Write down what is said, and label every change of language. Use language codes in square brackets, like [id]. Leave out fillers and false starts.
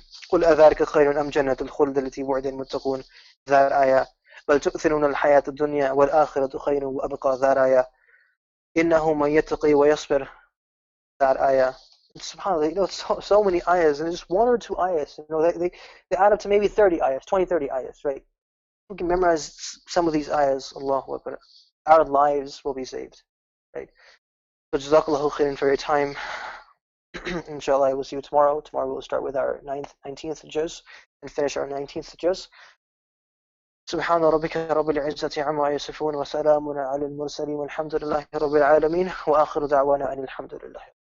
[ar] قل أذلك خير أم جنة الخلد التي وعد المتقون. [en] That ayah. [ar] بل تؤثرون الحياة الدنيا والآخرة خير وأبقى. [en] That ayah. [ar] إنه من يتقي ويصبر. [en] That ayah. SubhanAllah, so many ayahs, and just one or two ayahs, they add up to maybe 30 ayahs, 20, 30 ayahs, right? We can memorize some of these ayahs, Allahu Akbar. Our lives will be saved, right? So Jazakallahu khairan for your time. Inshallah, I will see you tomorrow. Tomorrow we'll start with our 19th juz and finish our 19th juz. [ar] سبحان ربك رب العزة عما يصفون وسلام على المرسلين والحمد لله رب العالمين وآخر دعوانا أن الحمد لله.